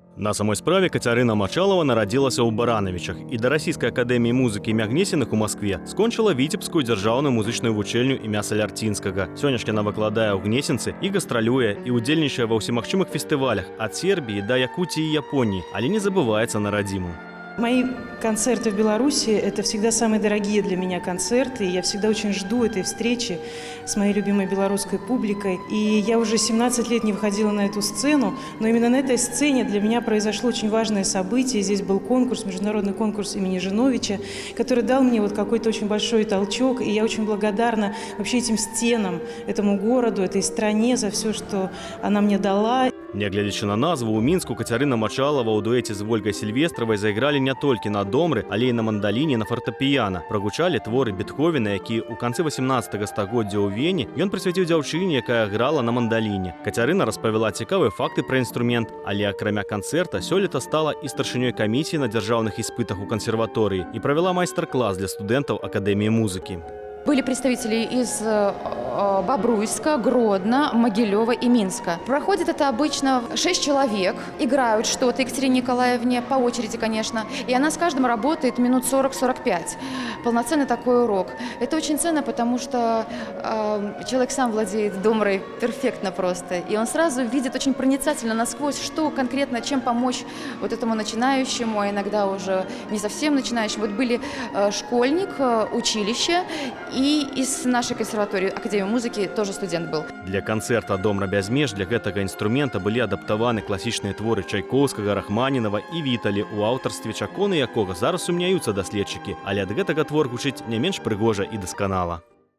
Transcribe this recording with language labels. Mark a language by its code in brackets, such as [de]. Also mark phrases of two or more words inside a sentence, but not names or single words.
[be] На самой справе Кацярына Мачалова нарадзілася ў Баранавічах і да расійскай акадэміі музыкі імя Гнесіных у Маскве скончыла Віцебскую дзяржаўную музычную вучэльню імя Салярцінскага. Сёння ж яна выкладае ў Гнесінцы і гастралюе, і ўдзельнічае ва ўсімагчымых фестывалях ад Сербіі да Якутіі і Японіі, але не забываецца на радзіму. [ru] Мои концерты в Беларуси – это всегда самые дорогие для меня концерты. Я всегда очень жду этой встречи с моей любимой белорусской публикой. И я уже 17 лет не выходила на эту сцену, но именно на этой сцене для меня произошло очень важное событие. Здесь был конкурс, международный конкурс имени Жиновича, который дал мне вот какой-то очень большой толчок. И я очень благодарна вообще этим стенам, этому городу, этой стране за все, что она мне дала. [be] Нягледзячы на назву, у Мінску Кацярына Мачалова ў дуэце з Вольгай Сільвестравай зайгралі не толькі на домры, але і на мандаліне, на фартэпіяна. Прагучалі творы Бетховена, які ў канцы 18 стагоддзя ў Вені ён прысвяціў дзяўчыне, якая грала на мандаліне. Кацярына распавяла цікавыя факты пра інструмент, але акрамя канцэрта сёлета стала і старшынёй камісіі на дзяржаўных іспытах у кансерваторыі і правяла майстар-клас для студэнтаў Акадэміі музыкі. [ru] Были представители из Бобруйска, Гродно, Могилева и Минска. Проходит это обычно 6 человек, играют что-то Екатерине Николаевне, по очереди, конечно, и она с каждым работает минут 40-45. Полноценный такой урок. Это очень ценно, потому что человек сам владеет домрой перфектно просто, и он сразу видит очень проницательно насквозь, что конкретно, чем помочь вот этому начинающему, а иногда уже не совсем начинающему. Вот были школьник, училище, и из нашей консерватории, Академии музыки, тоже студент был. [be] Для канцэрта «Домра без меж» для гэтага інструмента былі адаптаваны класічныя творы Чайкоўскага, Рахманінава і Віталі, у аўтарстве чаконы якога зараз сумняюцца даследчыкі, але ад гэтага твор гучыць не менш прыгожа і дасканала.